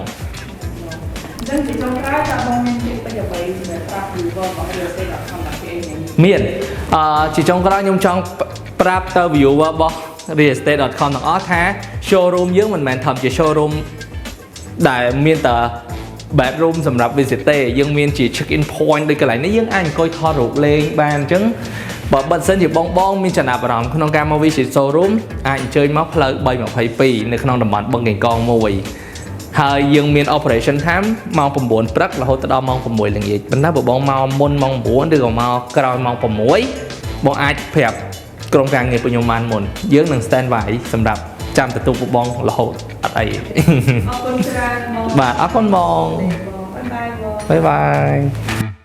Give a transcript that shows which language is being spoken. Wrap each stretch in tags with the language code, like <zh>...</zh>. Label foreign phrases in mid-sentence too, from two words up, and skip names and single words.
<km>ចឹងជាចុងក្រោយតើបងមានពាក្យពេចន៍អ្វីសម្រាប់ប្រាប់ viewer របស់</km> <en>real estate</en> <km>របស់ គេ មានជាចុងក្រោយខ្ញុំចង់ប្រាប់ទៅ viewer របស់ realestate.com ទាំងអស់ថា showroom យើងមិនមែនធម្មជា showroom ដែលមានតែ bedroom សម្រាប់ visit ទេយើងមានជា</km> <en>check in point</en> <km>ដូចកន្លែងនេះយើងអាចអង្គុយថតរូបលេងបានអញ្ចឹងបើសិនជាបងមានចំណាប់អារម្មណ៍ ក្នុងការមក</km> <en>visit showroom</en> <km>អាចអញ្ជើញមកផ្លូវ322នៅក្នុងតំបន់បឹងកេងកង1ហើយយើងមាន</km> <en>operation time</en> <km>ម៉ោង 9 ព្រឹករហូតដល់ម៉ោង 6 ល្ងាចប៉ុន្តែបើបងមកមុនម៉ោង 9 ឬក៏មកក្រោយម៉ោង 6 បងអាចប្រាប់ក្រុមការងាររបស់ខ្ញុំបានមុនយើងនឹង</km> <en>stand by</en> <km>សម្រាប់ចាំទទួលពួកបងរហូតអត់អីអរគុណច្រើនបងបាទអរគុណបងបាយបាយ</km>